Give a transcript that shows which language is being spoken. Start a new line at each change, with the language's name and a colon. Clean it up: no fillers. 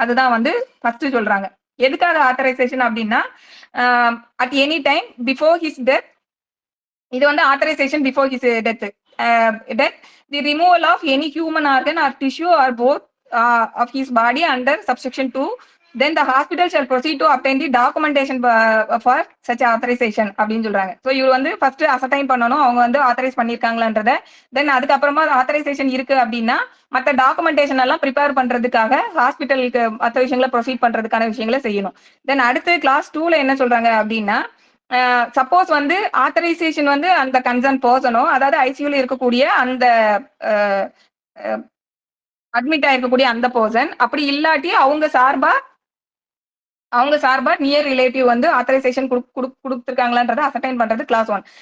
Tamil: அதுதான் வந்து ஃபர்ஸ்ட் சொல்றாங்க. எதுக்காக ஆத்தரைசேஷன் அப்படின்னா
English: at any time before his death,
Tamil: இது வந்து
English: Authorization before his death, the removal of any human organ or tissue or both of his body under subsection 2. then the hospital shall proceed to obtain the documentation for such authorization
Tamil: அப்படின்னு சொல்றாங்க. So இவர் வந்து first அசர்டைன் பண்ணணும் அவங்க வந்து authorise பண்ணிருக்காங்களான்றத. தென் அதுக்கப்புறமா authorisation இருக்கு அப்படின்னா மற்ற டாக்குமெண்டேஷன் எல்லாம் ப்ரிப்பேர் பண்றதுக்காக ஹாஸ்பிட்டலுக்கு மற்ற விஷயங்களை ப்ரொசீட் பண்றதுக்கான விஷயங்களை செய்யணும். தென் அடுத்து கிளாஸ் 2ல என்ன சொல்றாங்க அப்படின்னா, சப்போஸ் வந்து ஆத்தரைசேஷன் வந்து அந்த கன்சர்ன் பர்சனோ, அதாவது ஐசியூல இருக்கக்கூடிய அந்த அட்மிட் ஆயிருக்கக்கூடிய அந்த பர்சன் அப்படி இல்லாட்டி அவங்க சார்பா நியர் ரிலேட்டிவ் வந்து ஆத்தரைசேஷன் கொடுத்துருக்காங்களான்றதை அசர்டைன் பண்றது கிளாஸ் 1.